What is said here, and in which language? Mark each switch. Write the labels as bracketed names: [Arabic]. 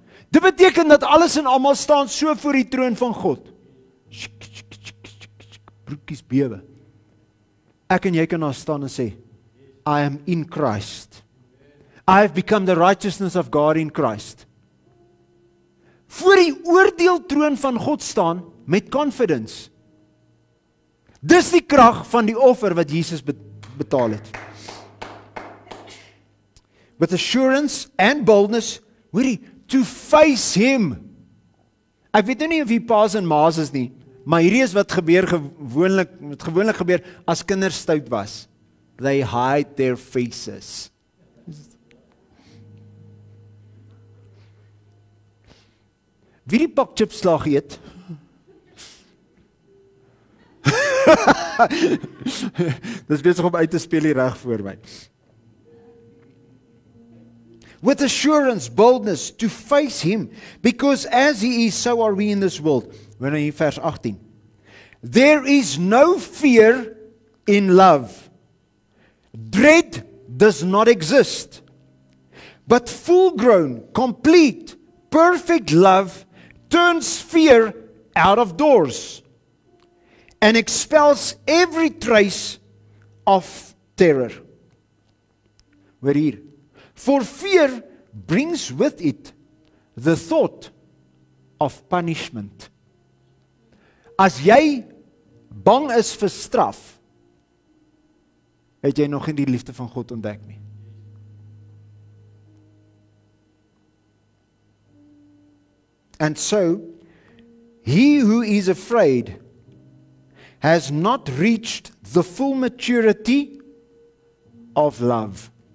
[Afrikaans] Dit beteken dat alles en almal staan so voor die troon van God. Broekies bewe. Ek en jy kan daar staan en sê, [English] I am in Christ. I have become the righteousness of God in Christ. [Afrikaans] Voor die oordeeltroon van God staan met confidence. Dis die krag van die offer wat Jesus betaal het. [English] With assurance and boldness, hoorie, to face him. [Afrikaans] Ek weet nou nie of hier pa's en ma's is nie, maar hierdie is wat gewoonlik gebeur as kinders stout was. [English] They hide their faces. [Afrikaans] Wie die pak chips slaag eet? Dis besig om uit te speel hier reg voor my. [English] With assurance, boldness, to face him, because as he is, so are we in this world. [Afrikaans] Wanneer in vers 18. [English] There is no fear in love. Dread does not exist. But full-grown, complete, perfect love turns fear out of doors and expels every trace of terror. [Afrikaans] Hoor hier. [English] For fear brings with it the thought of punishment. [Afrikaans] As jy bang is vir straf, het jy nog nie die liefde van God ontdek nie. [English] And so, he who is afraid has not reached the full maturity of love.